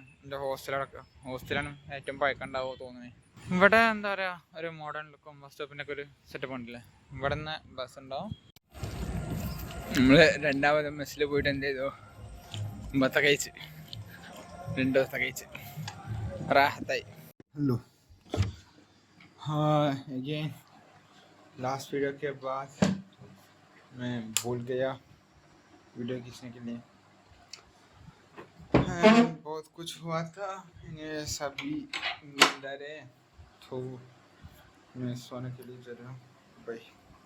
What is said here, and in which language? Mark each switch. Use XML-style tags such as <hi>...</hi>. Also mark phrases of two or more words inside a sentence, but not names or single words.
<ml>എൻ്റെ ഹോസ്റ്റലാണ് ഏറ്റവും പഴക്കമുണ്ടാവുമോ തോന്നുന്നത്. ഇവിടെ എന്താ പറയുക, ഒരു</ml> <en>modern look bus stop</en> <ml>ഒക്കെ ഒരു സെറ്റപ്പ് ഉണ്ടല്ലേ. ഇവിടെ നിന്ന് ബസ് ഉണ്ടാവും. നമ്മൾ 2ാമത് മെസ്സിൽ പോയിട്ട് എന്ത് ചെയ്തു, മുമ്പത്തെ കഴിച്ച് 2 ദിവസത്തെ കഴിച്ച് റാഹത്തായി.</ml> <hi>हेलो हाँ,</hi> <en>again last video</en> <hi>के बाद मैं भूल गया वीडियो खींचने के लिए. बहुत कुछ हुआ था, ये सभी डरे तो मैं सोने के लिए जा रहा हूँ, बाय।</hi>